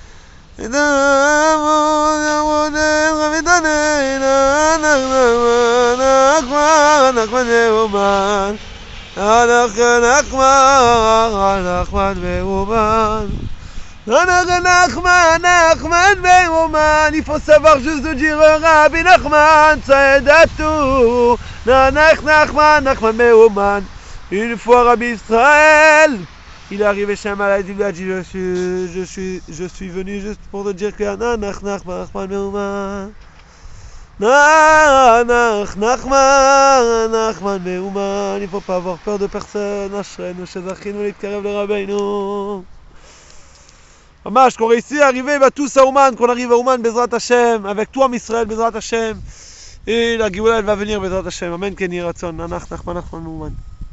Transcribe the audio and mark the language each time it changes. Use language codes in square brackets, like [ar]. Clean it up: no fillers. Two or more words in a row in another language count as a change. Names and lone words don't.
[he] נחמן מאומן, נחמן מאומן, נחמן מאומן. [fr] Il faut savoir juste de dire Rabbi Nachman Tzedatu. [he] נחמן מאומן. [fr] Une fois Rabbi Israël, il est arrivé chez un malade, il lui a dit je suis venu juste pour te dire que [he] נחמן מאומן. נחמן מאומן. [fr] Il ne faut pas avoir peur de personne. [he] אשרינו שזכינו להתקרב לרבינו. [fr] Mamash, qu'on réussit à arriver tous à Ouman, qu'on arrive à Ouman, [he] בעזרת השם, [fr] avec toi, Israël, [he] בעזרת השם. [fr] Et la Géoula, elle va venir, [he] בעזרת השם. אמן, כן יהי רצון, נחמן אומן.